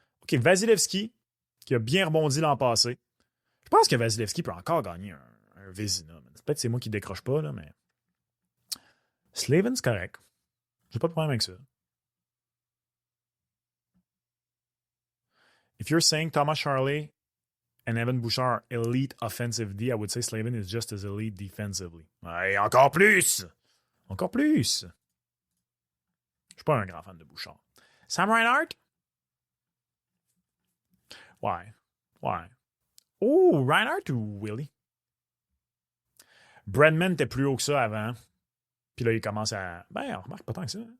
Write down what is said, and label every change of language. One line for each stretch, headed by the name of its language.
French: OK, Vasilevski, qui a bien rebondi l'an passé. Je pense que Vasilevski peut encore gagner un Vezina. Peut-être que c'est moi qui décroche pas, là, mais... Slavin, c'est correct. J'ai pas de problème avec ça.
English: If you're saying Thomas Charley and Evan Bouchard are elite offensively, I would say Slavin is just as elite defensively.
French: Ouais, encore plus! Encore plus! Je suis pas un grand fan de Bouchard. Sam Reinhart? Ouais. Oh, Reinhart ou Willie? Bredman était plus haut que ça avant. Puis là, il commence à... Ben, on remarque pas tant que ça.